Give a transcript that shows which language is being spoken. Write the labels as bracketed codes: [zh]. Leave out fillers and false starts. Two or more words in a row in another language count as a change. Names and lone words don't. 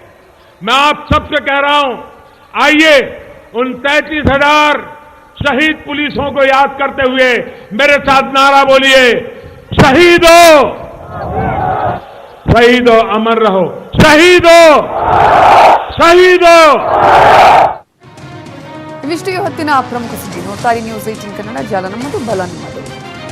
[hi] मैं आप सबसे कह रहा हूं, आइए उन 33,000 शहीद पुलिसों को याद करते हुए मेरे साथ नारा बोलिए, शहीद हो, शहीद हो, अमर रहो, शहीद हो, शहीद हो। [kn] ಇವಿಷ್ಟು ಹೊತ್ತಿನ ಪ್ರಮುಖ ಸುದ್ದಿ. ನೋಡ್ತಾ ಇರಿ ನ್ಯೂಸ್ 18 ಕನ್ನಡ. ಜಾಲ ನಮ್ಮದು, ಬಲ ನಿಮ್ಮದು.